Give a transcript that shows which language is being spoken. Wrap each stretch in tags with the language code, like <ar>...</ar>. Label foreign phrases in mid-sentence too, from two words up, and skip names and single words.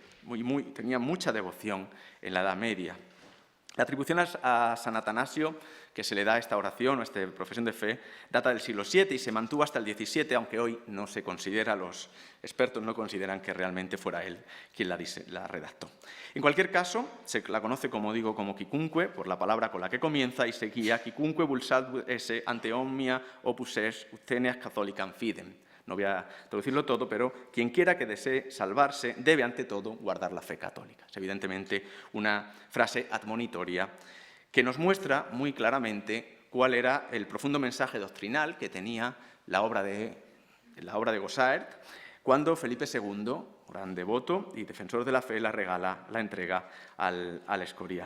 <es>Tenía mucha devoción en la Edad Media. La atribución a San Atanasio que se le da a esta oración o a esta profesión de fe data del siglo VII y se mantuvo hasta el XVII, aunque hoy no se considera, los expertos no consideran que realmente fuera él quien la redactó. En cualquier caso, se la conoce, como digo, como Quicunque, por la palabra con la que comienza, y seguía</es> <la>Quicunque vulsat esse ante omnia opus est uteneas catholicam fidem.</la> <es>No voy a traducirlo todo, pero quien quiera que desee salvarse debe, ante todo, guardar la fe católica. Es evidentemente una frase admonitoria que nos muestra muy claramente cuál era el profundo mensaje doctrinal que tenía la obra de Gossaert cuando Felipe II, gran devoto y defensor de la fe, la entrega al Escorial.</es>